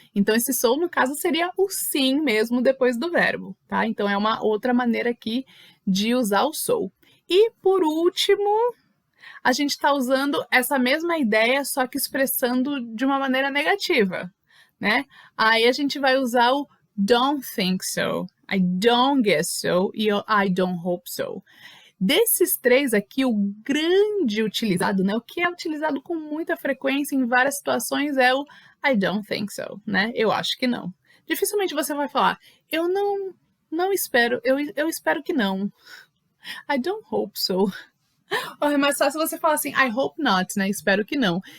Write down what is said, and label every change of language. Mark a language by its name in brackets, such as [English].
[Portuguese] Então, esse so, no caso, seria o sim mesmo depois do verbo, tá? Então, é uma outra maneira aqui de usar o so. E, por último, a gente está usando essa mesma ideia, só que expressando de uma maneira negativa, né? Aí a gente vai usar o [English] don't think so, I don't guess so [Portuguese] e o [English] I don't hope so. [Portuguese] Desses três aqui, o grande utilizado, né? O que é utilizado com muita frequência em várias situações é o [English] I don't think so, [Portuguese] né? Eu acho que não. Dificilmente você vai falar, eu não espero, eu espero que não. [English] I don't hope so. [Portuguese] É mais fácil você falar assim, [English] I hope not, [Portuguese] né? Espero que não.